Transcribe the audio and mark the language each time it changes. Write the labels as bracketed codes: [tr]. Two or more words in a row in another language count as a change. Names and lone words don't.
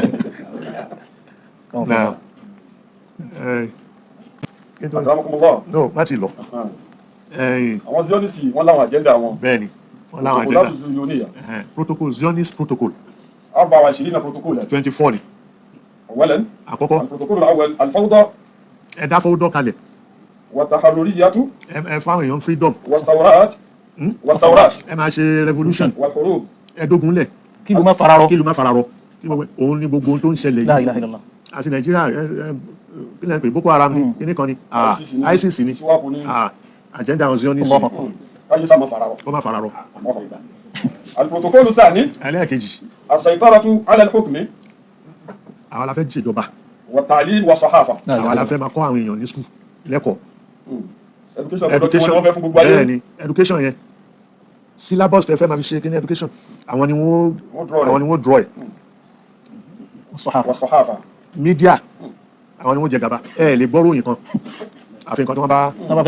[yo] náà kí n tó àdàmọ́kùnmọ́lá no má ti lọ àwọn zionisti wọ́n láwọn àjẹ́ndà wọn bẹ́ẹ̀ ni wọ́n láwọn protocol agenda ziyoniya [en] protocol Zionist protocol [yo] 24 protocol 24 ni [ar] أولا [yo] àkọ́kọ́ [ar] البروتوكول الأول الفوضى [yo] ẹ dá fọwọ́dọ́ kalẹ̀ [ar] والتحررية [yo] ẹ fáwọn èèyàn freedom [ar] والثورات والثورات [yo] ẹ máa ṣe revolution [ar] والحروب [yo] ẹ dógunlẹ̀ Kí ló má fararọ? kí ló má fararọ kí gbogbo òun ní gbogbo ohun tó ń ṣẹlẹ̀ [ar] La [yo] yìí [ar] إله إلا الله. [yo] àti Nàìjíríà kí lẹ́nu pé Boko Haram ni kíní kan ni ISIS ni SWAPO ni agenda àwọn Zionist [ar] الله أكبر. أي سما فرعون [yo] kó má fararọ [ar] البروتوكول الثاني [yo] ẹlẹ́ẹ̀kejì [ar] السيطرة على الحكم [yo] àwọn la fẹ́ ṣèjọba [ar] والتعليم والصحافة لا إله [yo] àwọn la [ar] illallah. [yo] fẹ́ máa kọ́ àwọn èèyàn ní skul lẹ́kọ̀ọ́ education wọ́n fẹ́ fún gbogbo bẹ́ẹ̀ ayé ni education yẹn syllabus tẹ fẹ́ máa fi ṣe kíní education àwọn ni wọ́n draw ẹ̀ Sahaba. [ar] والصحافة [yo] media àwọn ni wọ́n jẹ gàba ẹ lè gbọ́ ròyìn kan àfi nǹkan tí wọ́n bá